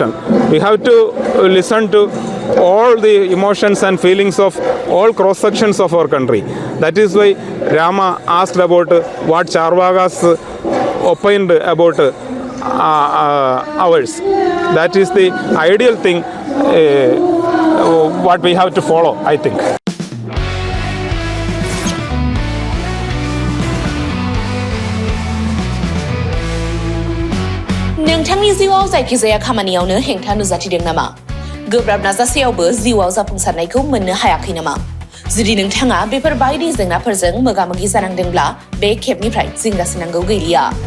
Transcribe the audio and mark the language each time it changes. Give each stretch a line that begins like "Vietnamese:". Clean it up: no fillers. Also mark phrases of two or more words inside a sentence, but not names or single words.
English: We have to listen to all the emotions and feelings of all cross sections of our country. That is why Rama asked about what Charvakas opined about ours. That is the ideal thing what we have to follow, I think.
Bodo: नोंथांनि जिउआव जायखिजाया खामानियावनो हेंथा नुजाथिदों नामा? गोब्राब नाजासेयावबो जिउआव जाफुंसारनायखौ मोननो हायाखै नामा? जुदि नोंथाङा बेफोर बायदि जेंनाफोरजों मोगा-मोगि जानांदोंब्ला बे खेबनिफ्राय जिंगासिनांगौ गैलिया।